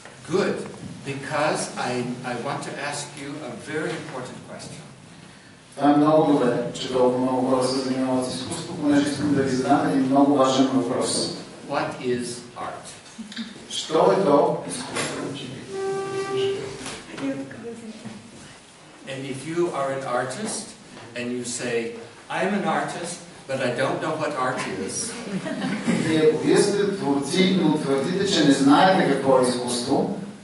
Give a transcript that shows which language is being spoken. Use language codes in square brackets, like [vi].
[en] Good, because I want to ask you a very important question. [bg] Това е много добре, че толкова много хора се занимават с изкуство, понеже искам да ви задам един много важен въпрос. [en] What is art? [bg] Що е то изкуство? [en] And if you are an artist and you say, I'm an artist, but I don't know what art is. [bg] И ако вие сте творци, но твърдите, че не знаете какво е изкуство,